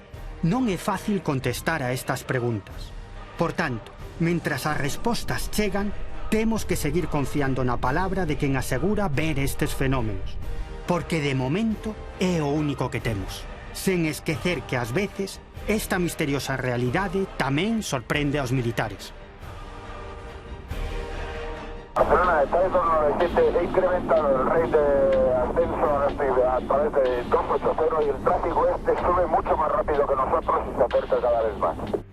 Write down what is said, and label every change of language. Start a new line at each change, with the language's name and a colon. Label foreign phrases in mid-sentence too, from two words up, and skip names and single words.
Galician: Non é fácil contestar a estas preguntas. Por tanto, mentras as respostas chegan, temos que seguir confiando na palabra de quen asegura ver estes fenómenos, porque de momento é o único que temos, sen esquecer que ás veces esta misteriosa realidade tamén sorprende aos militares.
Spanish: Barcelona, está en 297, he incrementado el rate de ascenso a través de 280 y el tráfico este sube mucho más rápido que nosotros y se acerca cada vez más.